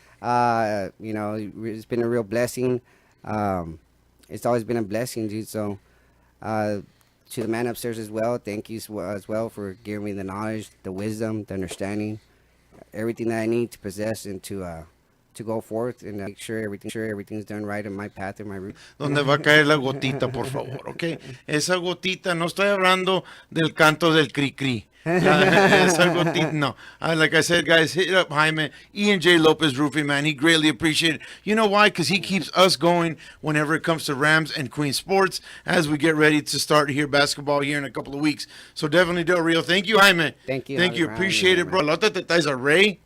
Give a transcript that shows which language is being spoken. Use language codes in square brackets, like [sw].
[en] It's been a real blessing. It's always been a blessing, dude. So, to the man upstairs as well, thank you as well for giving me the knowledge, the wisdom, the understanding, everything that I need to possess and to go forth and make sure everything's done right in my path and my route. [es] Donde va a caer la gotita, por favor, ¿ok? Esa gotita, no estoy hablando del canto del cri-cri. Esa gotita, no. [en] Like I said, guys, hit up Jaime, E&J Lopez Roofing, man. He greatly appreciated it. You know why? Because he keeps us going whenever it comes to Rams and Queens sports as we get ready to start here basketball here in a couple of weeks. So definitely, Del Rio. Thank you, Jaime. Thank you. Thank you. Appreciate it, bro. [es] La otra te traes a Ray.